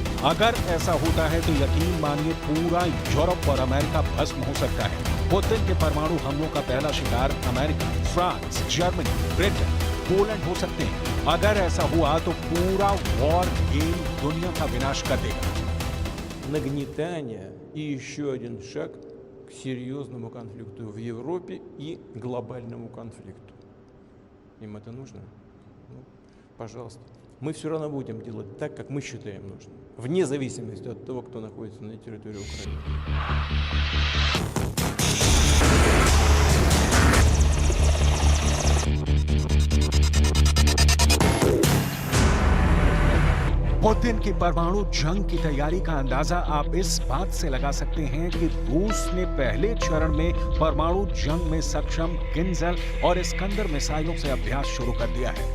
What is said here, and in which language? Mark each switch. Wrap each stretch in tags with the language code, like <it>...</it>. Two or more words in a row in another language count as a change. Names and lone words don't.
<hi>अगर ऐसा होता है तो यकीन मानिए पूरा यूरोप और अमेरिका भस्म हो सकता है। पुतिन के परमाणु हमलों का पहला शिकार अमेरिका, फ्रांस, जर्मनी, ब्रिटेन, पोलैंड हो सकते हैं। अगर ऐसा हुआ तो पूरा</hi> <en>war game</en> <hi>दुनिया का विनाश कर देगा।</hi> <ru>Нагнетание и еще один шаг к серьезному конфликту в Европе и глобальному конфликту. Им это нужно? Ну, пожалуйста. Мы все равно будем делать так, как мы считаем нужным, вне зависимости от того, кто находится на территории Украины.</ru> <hi>पुतिन की परमाणु जंग की तैयारी का अंदाजा आप इस बात से लगा सकते हैं कि रूस ने पहले चरण में परमाणु जंग में सक्षम किंजल और इस्कंदर मिसाइलों से अभ्यास शुरू कर दिया है।</hi>